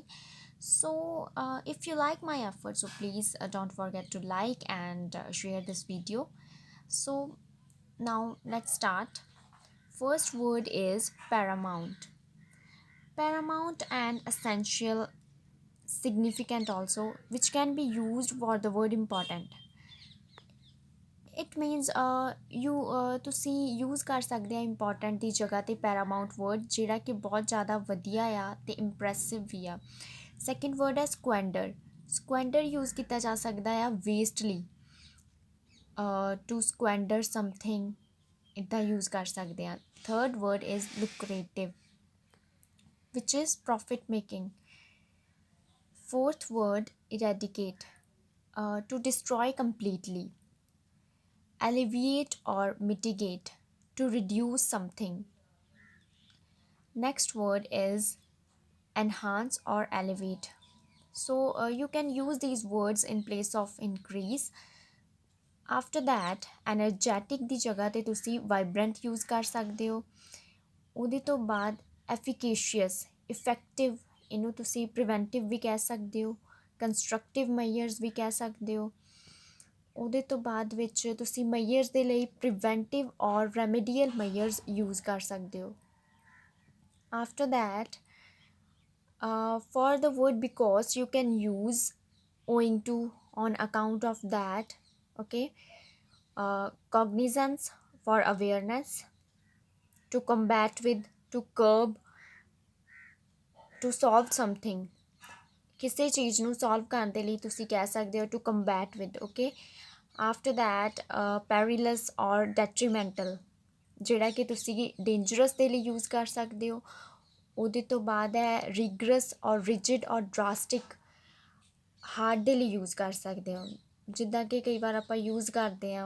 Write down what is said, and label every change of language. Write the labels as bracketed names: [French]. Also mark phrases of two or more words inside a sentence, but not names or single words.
[English] If you like my effort, so please don't forget to like and share this video. So, now let's start. First word is paramount. Paramount and essential, significant also, which can be used for the word important. it means [Punjabi] ਤੁਸੀਂ ਯੂਜ਼ ਕਰ ਸਕਦੇ ਆ ਇੰਪੋਰਟੈਂਟ ਦੀ ਜਗ੍ਹਾ 'ਤੇ [English] paramount word [Punjabi] ਜਿਹੜਾ ਕਿ ਬਹੁਤ ਜ਼ਿਆਦਾ ਵਧੀਆ ਆ ਅਤੇ ਇੰਪ੍ਰੈਸਿਵ ਵੀ ਆ [English] second word [Punjabi] ਹੈ [English] squander squander [Punjabi] ਯੂਜ਼ ਕੀਤਾ ਜਾ ਸਕਦਾ ਆ ਵੇਸਟਲੀ [English] to squander something [Punjabi] ਇੱਦਾਂ ਯੂਜ਼ ਕਰ ਸਕਦੇ ਆ [English] third word is lucrative which is profit making fourth word eradicate to destroy completely alleviate or mitigate to reduce something next word is enhance or elevate you can use these words in place of increase after that energetic [Punjabi] ਦੀ ਜਗ੍ਹਾ ਤੇ ਤੁਸੀਂ [English] vibrant use [Punjabi] ਕਰ ਸਕਦੇ ਹੋ ਉਹਦੇ ਤੋਂ ਬਾਅਦ [English] efficacious effective [Punjabi] ਇਹਨੂੰ ਤੁਸੀਂ ਪ੍ਰੀਵੈਂਟਿਵ ਵੀ ਕਹਿ ਸਕਦੇ ਹੋ [English] constructive measures [Punjabi] ਵੀ ਕਹਿ ਸਕਦੇ ਹੋ ਉਹਦੇ ਤੋਂ ਬਾਅਦ ਵਿੱਚ ਤੁਸੀਂ ਮੈਜਰਸ ਦੇ ਲਈ ਪ੍ਰੀਵੈਂਟਿਵ ਔਰ [English] remedial measures [Punjabi] ਯੂਜ਼ ਕਰ ਸਕਦੇ ਹੋ [English] after that for the word because you can use owing to on account of that okay cognizance for awareness to combat with to curb to solve something [Punjabi] ਕਿਸੇ ਚੀਜ਼ ਨੂੰ ਸੋਲਵ ਕਰਨ ਦੇ ਲਈ ਤੁਸੀਂ ਕਹਿ ਸਕਦੇ ਹੋ [English] to combat with okay after that perilous [Punjabi] ਔਰ ਡੈਟਰੀਮੈਂਟਲ ਜਿਹੜਾ ਕਿ ਤੁਸੀਂ ਡੇਂਜਰਸ ਦੇ ਲਈ ਯੂਜ਼ ਕਰ ਸਕਦੇ ਹੋ ਉਹਦੇ ਤੋਂ ਬਾਅਦ ਹੈ ਰਿਗਰਸ ਔਰ ਰਿਜਿਡ ਔਰ [English] drastic hard [Punjabi] ਦੇ ਲਈ ਯੂਜ਼ ਕਰ ਸਕਦੇ ਹੋ ਜਿੱਦਾਂ ਕਿ ਕਈ ਵਾਰ ਆਪਾਂ ਯੂਜ਼ ਕਰਦੇ ਹਾਂ